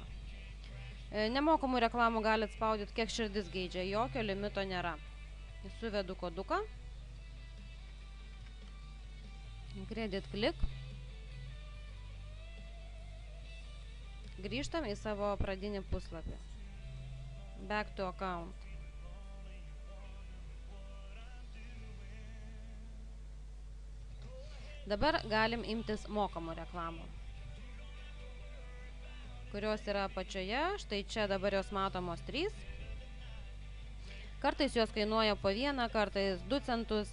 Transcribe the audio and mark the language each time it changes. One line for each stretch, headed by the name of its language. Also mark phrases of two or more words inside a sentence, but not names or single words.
Lithuanian: Nemokamų reklamų galit spaudyti, kiek širdis geidžia, jokio limito nėra. Suvedu koduką.
English: Credit Click.
Lithuanian: Grįžtam į savo pradinį puslapį.
English: Back to account.
Lithuanian: Dabar galim imtis mokamų reklamų, kurios yra apačioje. Štai čia dabar jos matomos 3. Kartais jos kainuoja po 1, kartais 2 centus.